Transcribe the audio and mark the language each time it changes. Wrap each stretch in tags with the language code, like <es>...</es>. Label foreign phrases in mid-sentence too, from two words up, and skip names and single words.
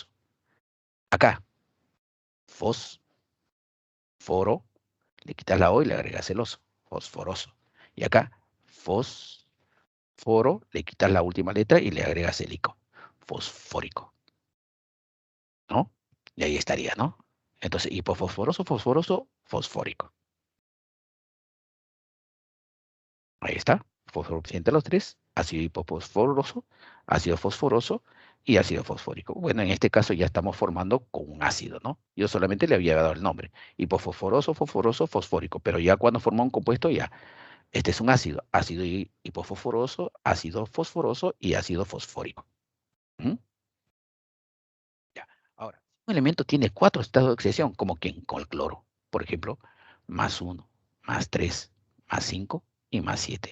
<es>Acá, fosforo, le quitas la O y le agregas el oso, fosforoso. Y acá, fosforo, le quitas la última letra y le agregas el ico, fosfórico, ¿no? Y ahí estaría, ¿no? Entonces, hipofosforoso, fosforoso, fosfórico. Ahí está. Fósforo presenta los tres. Ácido ácido fosforoso y ácido fosfórico. Bueno, en este caso ya estamos formando con un ácido, ¿no? Yo solamente le había dado el nombre. Hipofosforoso, fosforoso, fosfórico. Pero ya cuando forma un compuesto, ya. Este es un ácido. Ácido hipofosforoso, ácido fosforoso y ácido fosfórico. ¿Mm? Ya. Ahora, un elemento tiene 4 estados de oxidación, como quien con el cloro. Por ejemplo, más 1, más 3, más 5 y más 7.</es>